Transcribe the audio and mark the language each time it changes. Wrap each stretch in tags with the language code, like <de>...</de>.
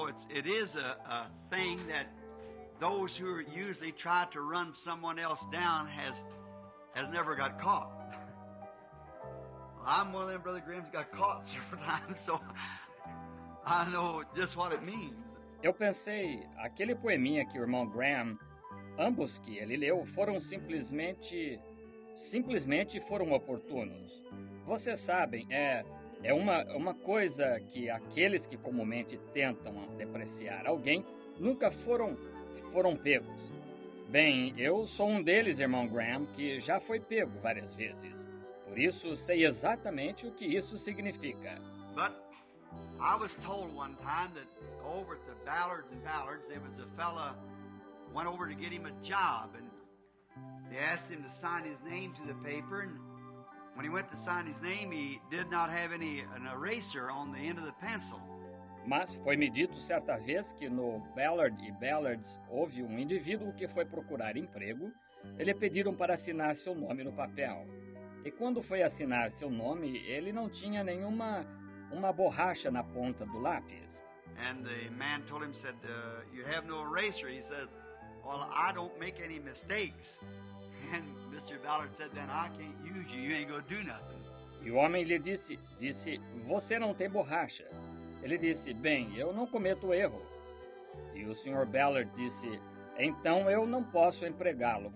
<en>It is a thing that those who usually try to run someone else down has never got caught. I'm one of them, Brother Grimm's got caught several times, so I know just what it means.</en> <pt>Eu pensei, aquele poeminha que o irmão Graham, ambos que ele leu, foram simplesmente foram oportunos. Vocês sabem, é uma coisa que aqueles que comumente tentam depreciar alguém nunca foram pegos. Bem, eu sou um deles, irmão Graham, que já foi pego várias vezes. Por isso, sei exatamente o que isso significa.</pt> <en>But I was told one time that over at the Ballards, there was a fella went over to get him a job, and they asked him to sign his name to the paper, and when he went to sign his name, he did not have an eraser on the end of the pencil.</en> <pt>Mas foi-me dito certa vez que no Ballard e Ballards houve um indivíduo que foi procurar emprego. Ele pediram para assinar seu nome no papel. E quando foi assinar seu nome, ele não tinha uma borracha na ponta do lápis.</pt> <en>And the man told him, said, you have no eraser. He said, well, I don't make any mistakes. And Mr. Ballard said, then I can't use you. You ain't gonna do nothing.</en> <pt>E o homem lhe disse, você não tem borracha. Ele disse, bem, eu não cometo erro. E o Sr. Ballard disse, então eu não posso empregá-lo.</pt>